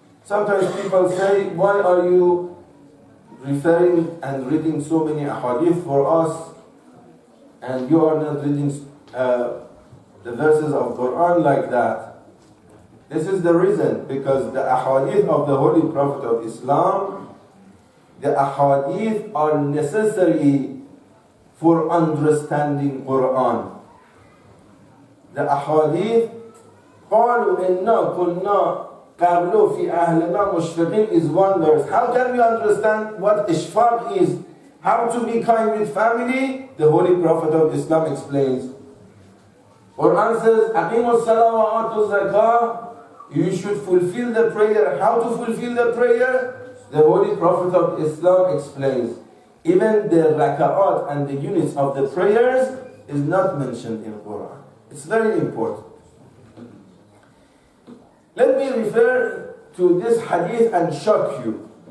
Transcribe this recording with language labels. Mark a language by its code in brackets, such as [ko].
[en] Sometimes people say, why are you referring and reading so many ahadith for us and you are not reading the verses of Quran like that? This is the reason, because the ahadith of the Holy Prophet of Islam, the ahadith are necessary for understanding Quran. The ahadith, [ar] قالوا إنا كنا قبل في أهلنا مشفقين is one verse. [en] How can we understand what ishfaq is? How to be kind with family? The Holy Prophet of Islam explains. Quran says, [ar] أقيموا الصلاة وآتوا الزكاة. [en] You should fulfill the prayer. How to fulfill the prayer? The Holy Prophet of Islam explains. Even the raka'at and the units of the prayers is not mentioned in Quran. It's very important. Let me refer to this hadith and shock you.